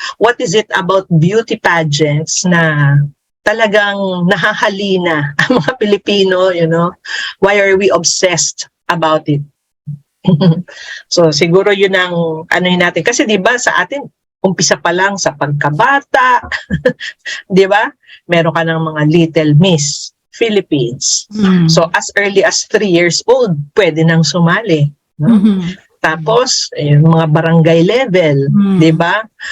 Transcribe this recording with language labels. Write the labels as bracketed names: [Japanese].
[English] What is it about beauty pageants [Filipino] na talagang nahahalina ang mga Pilipino, [English] Why are we obsessed about it? [Filipino] So, siguro yun ang natin. Kasi 'di ba sa atin, umpisa pa lang sa pagkabata, 'di ba? Meron ka ng mga Little Miss Philippines. [English] So as early as 3 years old, [Filipino] pwede nang sumali. No? Tapos, yung mga barangay level, di ba?